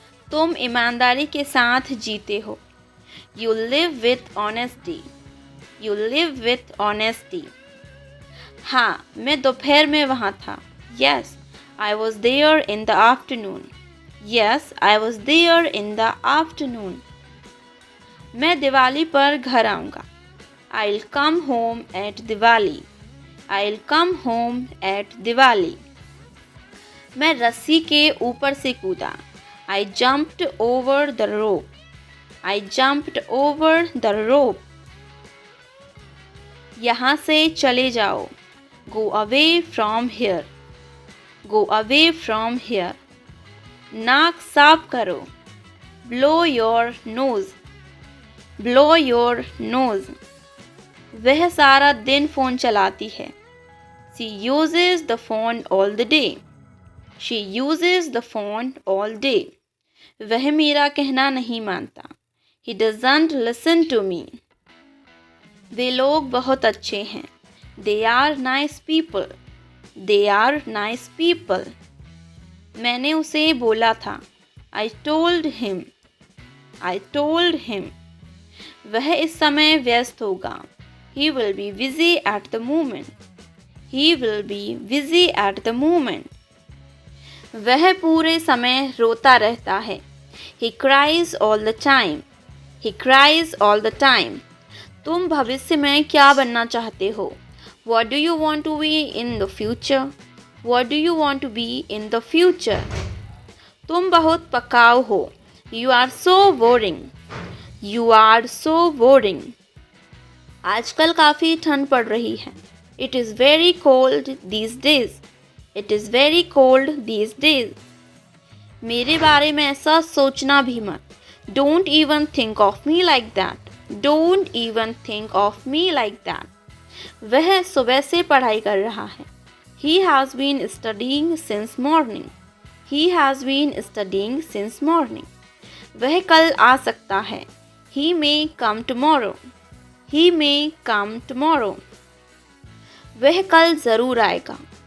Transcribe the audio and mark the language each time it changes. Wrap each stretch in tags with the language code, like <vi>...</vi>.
<hi>तुम ईमानदारी के साथ जीते हो.</hi> <en>You live with honesty. You live with honesty.</en> <hi>हाँ, मैं दोपहर में वहाँ था.</hi> <en>Yes, I was there in the afternoon. Yes, I was there in the afternoon.</en> <hi>मैं दिवाली पर घर आऊँगा.</hi> <en>I'll come home at Diwali. I'll come home at Diwali.</en> <hi>मैं रस्सी के ऊपर से कूदा.</hi> <en>I jumped over the rope. I jumped over the rope.</en> <hi>यहाँ से चले जाओ.</hi> <en>Go away from here. Go away from here.</en> <hi>नाक साफ करो.</hi> <en>Blow your nose. Blow your nose.</en> <hi>वह सारा दिन फ़ोन चलाती है.</hi> <en>She uses the phone all the day. She uses the phone all day.</en> <hi>वह मेरा कहना नहीं मानता.</hi> <en>He doesn't listen to me.</en> <hi>वे लोग बहुत अच्छे हैं.</hi> <en>They are nice people. They are nice people.</en> <hi>मैंने उसे बोला था.</hi> <en>I told him. I told him.</en> <hi>वह इस समय व्यस्त होगा.</hi> <en>He will be busy at the moment. He will be busy at the moment.</en> <hi>वह पूरे समय रोता रहता है.</hi> <en>He cries all the time. He cries all the time.</en> <hi>तुम भविष्य में क्या बनना चाहते हो?</hi> <en>What do you want to be in the future? What do you want to be in the future?</en> <hi>तुम बहुत पकाऊ हो.</hi> <en>You are so boring. You are so boring.</en> <hi>आजकल काफ़ी ठंड पड़ रही है.</hi> <en>It is very cold these days. It is very cold these days.</en> <hi>मेरे बारे में ऐसा सोचना भी मत.</hi> <en>Don't even think of me like that. Don't even think of me like that.</en> <hi>वह सुबह से पढ़ाई कर रहा है.</hi> <en>He has been studying since morning. He has been studying since morning.</en> <hi>वह कल आ सकता है.</hi> <en>He may come tomorrow. He may come tomorrow.</en> <hi>वह कल ज़रूर आएगा.</hi>